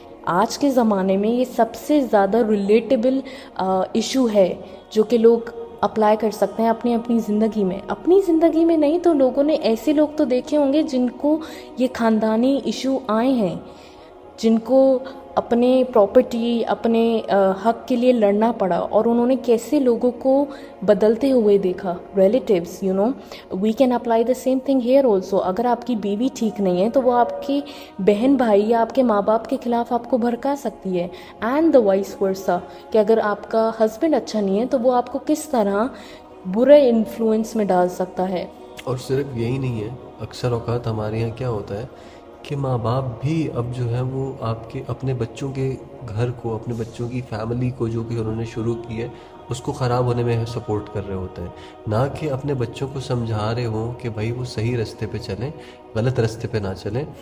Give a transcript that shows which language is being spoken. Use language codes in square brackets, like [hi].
[ur] آج کے زمانے میں یہ سب سے زیادہ ریلیٹیبل ایشو ہے جو کہ لوگ اپلائی کر سکتے ہیں اپنی زندگی میں. اپنی زندگی میں نہیں تو لوگوں نے ایسے لوگ تو دیکھے ہوں گے جن کو یہ خاندانی ایشو آئے ہیں, جن کو اپنے پراپرٹی, اپنے حق کے لیے لڑنا پڑا, اور انہوں نے کیسے لوگوں کو بدلتے ہوئے دیکھا. [en] Relatives, you know, we can apply the same thing here also. [ur] اگر آپ کی بیوی ٹھیک نہیں ہے تو وہ آپ کی بہن بھائی یا آپ کے ماں باپ کے خلاف آپ کو بھڑکا سکتی ہے. [en] and the vice versa, [ur] کہ اگر آپ کا ہسبینڈ اچھا نہیں ہے تو وہ آپ کو کس طرح برے انفلوئنس میں ڈال سکتا ہے. اور صرف یہی نہیں ہے, اکثر اوقات ہمارے یہاں کیا ہوتا ہے کہ ماں باپ بھی اب جو ہے وہ آپ کے اپنے بچوں کے گھر کو, اپنے بچوں کی فیملی کو جو کہ انہوں نے شروع کی ہے اس کو خراب ہونے میں سپورٹ کر رہے ہوتے ہیں, نہ کہ اپنے بچوں کو سمجھا رہے ہوں کہ بھائی وہ صحیح راستے پہ چلیں, غلط راستے پہ نہ چلیں.